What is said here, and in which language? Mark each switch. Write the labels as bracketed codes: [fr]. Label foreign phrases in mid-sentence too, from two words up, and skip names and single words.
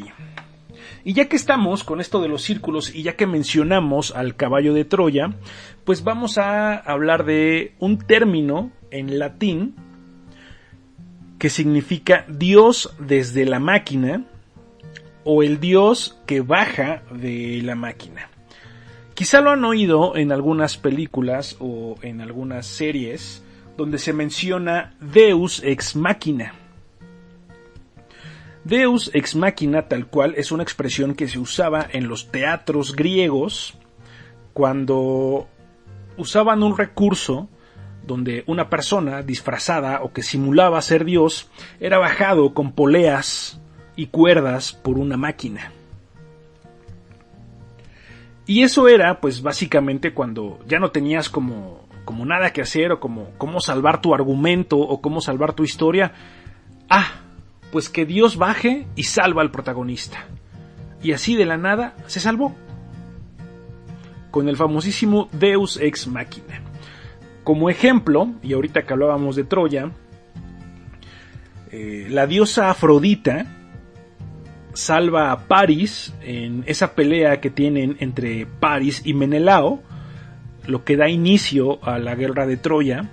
[es] Y ya que estamos con esto de los círculos y ya que mencionamos al caballo de Troya, pues vamos a hablar de un término en latín que significa Dios desde la máquina o el Dios que baja de la máquina. Quizá lo han oído en algunas películas o en algunas series donde se menciona [la] Deus ex machina. Deus ex machina, [es] tal cual, es una expresión que se usaba en los teatros griegos cuando usaban un recurso donde una persona disfrazada o que simulaba ser Dios era bajado con poleas y cuerdas por una máquina. Y eso era, pues básicamente cuando ya no tenías como nada que hacer o como cómo salvar tu argumento o cómo salvar tu historia. Pues que Dios baje y salva al protagonista. Y así de la nada se salvó. Con el famosísimo [la] Deus ex machina. [es] Como ejemplo, y ahorita que hablábamos de Troya, la diosa Afrodita salva a Paris en esa pelea que tienen entre Paris y Menelao, lo que da inicio a la guerra de Troya.